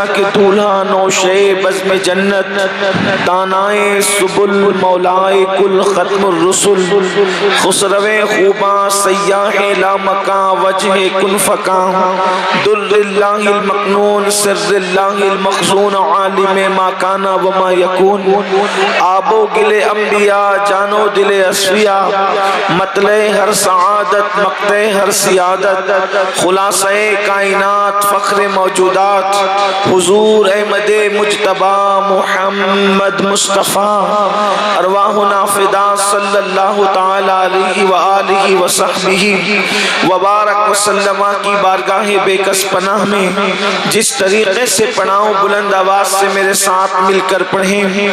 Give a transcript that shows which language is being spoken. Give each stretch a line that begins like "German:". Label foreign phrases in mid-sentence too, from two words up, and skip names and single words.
Urdu: کے دولہا نوشے بزم جنت، دانائے سبل مولائے کل ختم الرسل، خسرو خوباں سیاح لا مکان وجہ کن فکان،
Arabic: در اللہ المکنون سر اللہ المخزون عالم ما کانا وما یکون،
Urdu: آب و گل انبیاء جانو دل اصفیاء، مطلع ہر سعادت مقطع ہر سیادت، خلاصہ کائنات فخر موجودات، حضور احمد مجتبی محمد مصطفیٰ،
Arabic: ارواحنا فدا صلی اللہ تعالی علیہ وآلہ وصحبہ وبارک وسلم
Urdu: کی بارگاہ بے کس پناہ میں جس طریقے سے پڑھاؤں بلند آواز سے میرے ساتھ مل کر پڑھیں۔